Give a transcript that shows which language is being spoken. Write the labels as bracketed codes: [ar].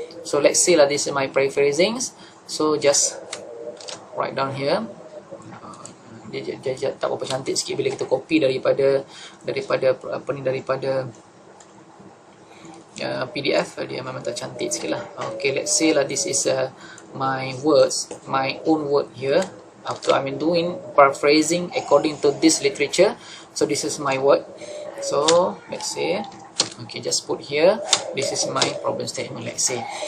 [en] So let's say this is my paraphrasing. So just write down here. [ms] Dia tak berapa cantik sikit bila kita copy daripada apa ni, daripada PDF. Dia memang tak cantik sikit lah. [en] Okay, let's say this is my words, my own word here. After I'm doing paraphrasing according to this literature, so this is my word. So let's say, okay, just put here, this is my problem statement, let's say.